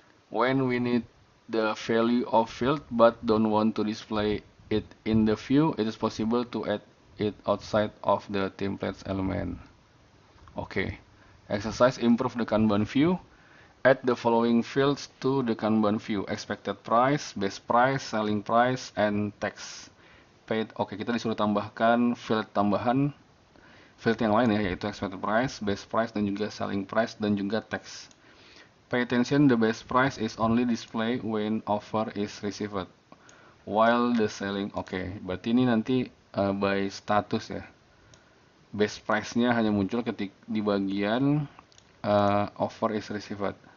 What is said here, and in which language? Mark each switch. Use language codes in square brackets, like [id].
[en] When we need the value of field but don't want to display it in the view, it is possible to add it outside of the templates element. Okay. Exercise improve the Kanban view. Add the following fields to the Kanban view: expected price, base price, selling price, and text. Paid. [id] Oke, kita disuruh tambahkan field tambahan, field yang lain ya, yaitu expected price, base price, dan juga selling price, dan juga text. [en] Pay attention, the base price is only displayed when offer is received, while the selling. [id] Oke, berarti ini nanti by status ya. Base price-nya hanya muncul ketika di bagian [en] offer is received.